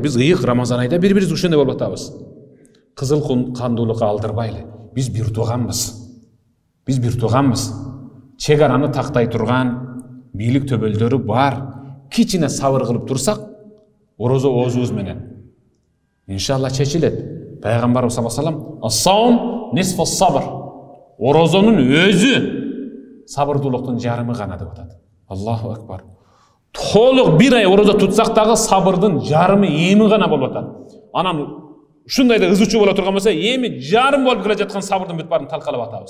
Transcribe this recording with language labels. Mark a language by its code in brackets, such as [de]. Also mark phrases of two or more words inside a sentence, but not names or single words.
[ky] Биз ыйык Рамазан айда бири-бирибиз ушундай болуп атабыз. Кызыл кандуулукка алдырбайлы. Биз бир тууганбыз. Биз бир тууганбыз. Чегараны тактай турган бийлик төбөлдөрү бар. Кичине сабыр кылып турсак, орозо оозубуз менен иншалла чечилет. [ar] Пайгамбарыбыз صلى الله عليه وسلم: "الصوم نصف الصبر." [ky] Орозонун өзү сабырдуулуктун жарымы гана деп атат. [ar] الله أكبر. [ky] Толук бир ай орозо тутсак дагы сабырдын жарымы, эми гана болуп атат. Анан ушундайда ызычуу боло турган болсо, эми жарым болуп келе жаткан сабырдын бүт баарын талкалап атабыз.